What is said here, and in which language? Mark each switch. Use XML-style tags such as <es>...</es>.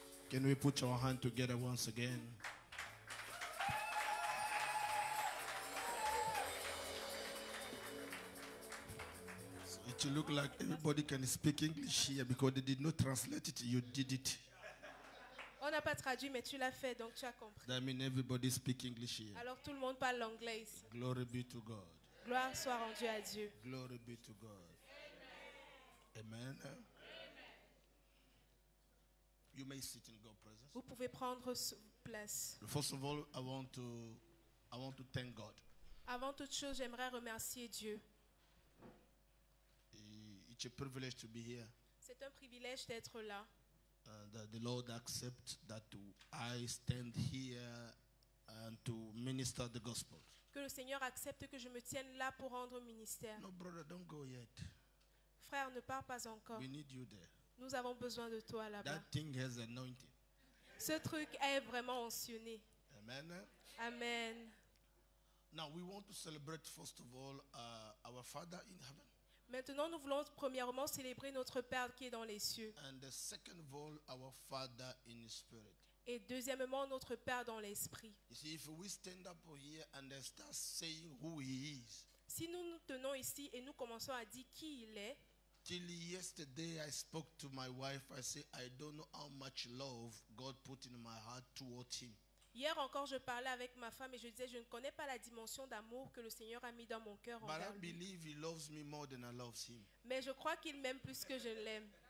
<en>Can we put our hand together once again? So it will look like everybody can speak English here because they did not translate it. You did it.</en> <fr>On n'a pas traduit, mais tu l'as fait, donc tu as compris.</fr> <en>That means everybody speak English here.</en> <fr>Alors tout le monde parle l'anglais ici.</fr> <en>Glory be to God.</en> <fr>Gloire soit rendue à Dieu.</fr> <en>Glory be to God. Amen. You may sit in God's presence.</en> <fr>Vous pouvez prendre place.</fr> <en>First of all, I want to thank God.</en> <fr>Avant toute chose, j'aimerais remercier Dieu.</fr> <en>It's a privilege to be here.</en> <fr>C'est un privilège d'être là.</fr> <en>That the Lord accept that I stand here and to minister the gospel.</en> <fr>Que le Seigneur accepte que je me tienne là pour rendre ministère.</fr> <en>No, brother, don't go yet.</en> <fr>Frère, ne pars pas encore.</fr> <en>We need you there.</en> <fr>Nous avons besoin de toi là-bas.</fr> <en>That thing has anointing.</en> <fr>Ce truc est vraiment oncionné.</fr> <en>Amen. Amen. Now we want to celebrate first of all our Father in heaven.</en> <fr>Maintenant, nous voulons premièrement célébrer notre Père qui est dans les cieux.</fr> <en>And the second of all, our Father in spirit.</en> <fr>Et deuxièmement, notre Père dans l'esprit.</fr> <en>You see, if we stand up here and start saying who He is.</en> <fr>Si nous nous tenons ici et nous commençons à dire qui il est.</fr> <en>Till yesterday I spoke to my wife. I said, I don't know how much love God put in my heart towards Him.</en> <fr>Hier encore, je parlais avec ma femme et je disais, je ne connais pas la dimension d'amour que le Seigneur a mis dans mon cœur envers lui.</fr> <en>Believe He loves me more than I love Him.</en> <fr>Mais je crois qu'il m'aime plus que je ne l'aime.</fr>